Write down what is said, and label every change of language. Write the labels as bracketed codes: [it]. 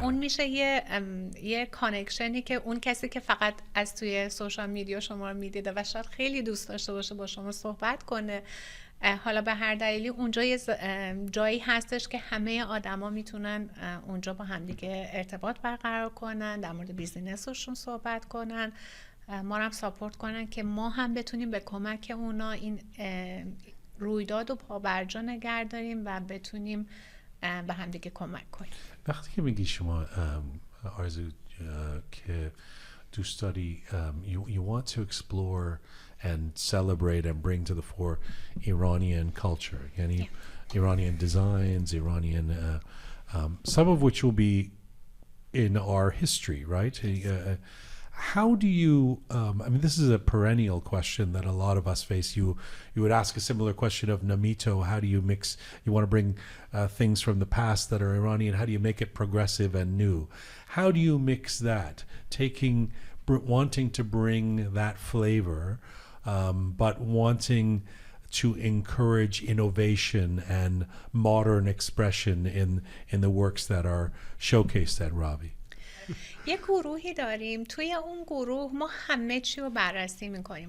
[fa] اون میشه یه کانکشنی که اون کسی که فقط از توی سوشال میدیا شما رو میدیده و شاید خیلی دوست داشته باشه با شما صحبت کنه، حالا به هر دلیلی اونجا یه جایی هستش که همه آدما میتونن اونجا با همدیگه ارتباط برقرار کنن، در مورد بیزینسشون صحبت کنن، ما رو هم ساپورت کنن که ما هم بتونیم به کمک اونا این رویداد و پابرجا نگه داریم و بتونیم به هم دیگه کمک کنیم. وقتی که میگی شما آرزو که دوست داری [en] you want to explore and celebrate and bring to the fore Iranian culture, Iranian designs, Iranian, some of which will be in our history, right? How do you, I mean, this is a perennial question that a lot of us face. You would ask a similar question of Namito. How do you mix, you want to bring things from the past that are Iranian, how do you make it progressive and new? How do you mix that, wanting to bring that flavor, but wanting to encourage innovation and modern expression in the works that are showcased at RAAVI? [fa] یه گروهی داریم، توی اون گروه ما همه چی رو بررسی میکنیم.